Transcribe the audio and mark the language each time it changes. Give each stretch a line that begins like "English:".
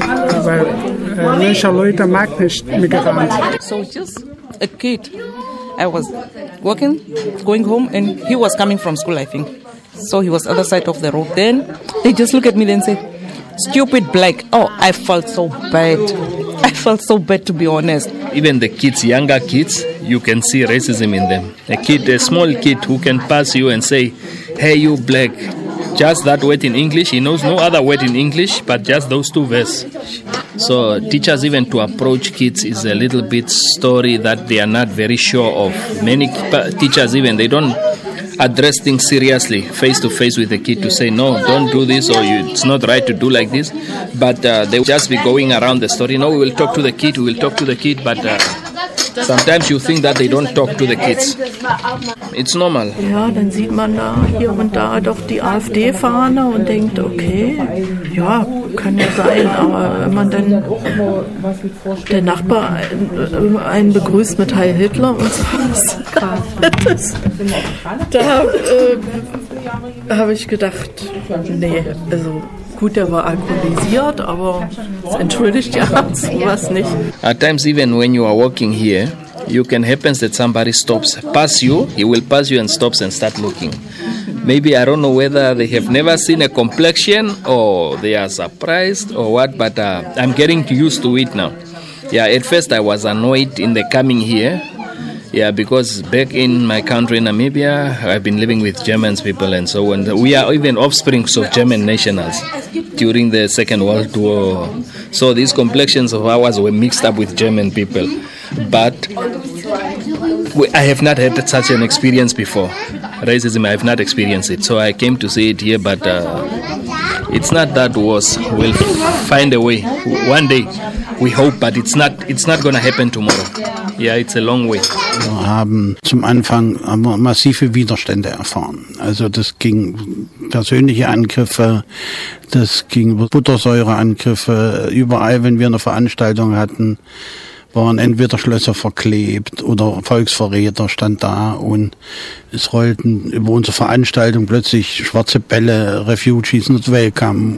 German: Aber manche Leute mag nicht Migranten.
English: So just a kid. I was walking, going home, and he was coming from school, I think. So he was other side of the road. Then they just look at me and say, stupid black. Oh, I felt so bad. I felt so bad, to be honest. Even the kids, younger kids, you can see racism in them. A kid, a small kid who can pass you and say, hey, you black. Just that word in English. He knows no other word in English, but just those two verses. So teachers even to approach kids is a little bit story that they are not very sure of. Many teachers even, they don't address things seriously face to face with the kid to say, no, don't do this or you, it's not right to do like this. But they will just be going around the story. No, we will talk to the kid, we will talk to the kid. But sometimes you think that they don't talk to the kids. It's normal.
German: Ja, dann sieht man da hier und da doch die AfD-Fahne und denkt, okay, ja, kann ja sein, aber wenn man dann der Nachbar einen begrüßt mit Heil Hitler und so was, da habe ich gedacht, nee, also gut, der war alkoholisiert, aber es entschuldigt ja sowas nicht.
English: At times even when you are walking here, you can happen that somebody stops, pass you, he will pass you and stops and start looking. Maybe I don't know whether they have never seen a complexion or they are surprised or what, but I'm getting used to it now. Yeah, at first I was annoyed in the coming here. Yeah, because back in my country, Namibia, I've been living with German people and so on. We are even offsprings of German nationals during the Second World War. So these complexions of ours were mixed up with German people. But I have not had such an experience before. Racism, I have not experienced it. So I came to see it here, but it's not that worse. We'll find a way. One day, we hope, but it's not going to happen tomorrow. Yeah, it's a long way.
German: Wir haben zum Anfang massive Widerstände erfahren. Also das ging persönliche Angriffe, das ging Buttersäureangriffe. Überall, wenn wir eine Veranstaltung hatten, waren entweder Schlösser verklebt oder Volksverräter stand da und es rollten über unsere Veranstaltung plötzlich schwarze Bälle,
English: Refugees not welcome.